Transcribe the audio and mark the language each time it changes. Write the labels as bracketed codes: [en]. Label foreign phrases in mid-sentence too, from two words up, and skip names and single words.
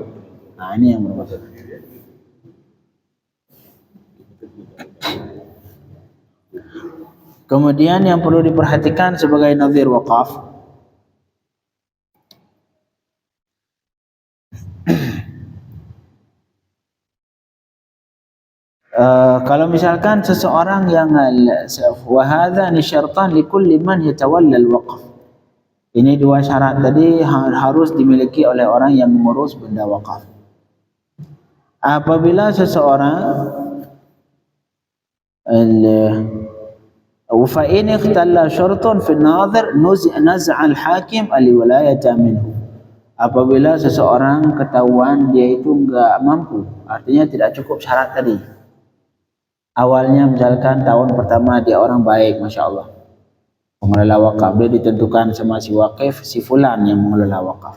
[id] Nah ini yang bermaksud. Kemudian yang perlu diperhatikan sebagai nadhir wakaf, kalau misalkan seseorang yang [ar] وهذان شرطان لكل من يتولى الوقف. [id] Ini dua syarat tadi harus dimiliki oleh orang yang mengurus benda wakaf. Apabila seseorang [ar] فإن اختل شرط في الناظر نزع الحاكم الولاية منه. [id] Apabila seseorang ketahuan dia itu enggak mampu, artinya tidak cukup syarat tadi. Awalnya misalkan tahun pertama dia orang baik, [ar] ما شاء الله, [id] pengelola wakaf, dia ditentukan sama si wakif, si fulan yang mengelola wakaf.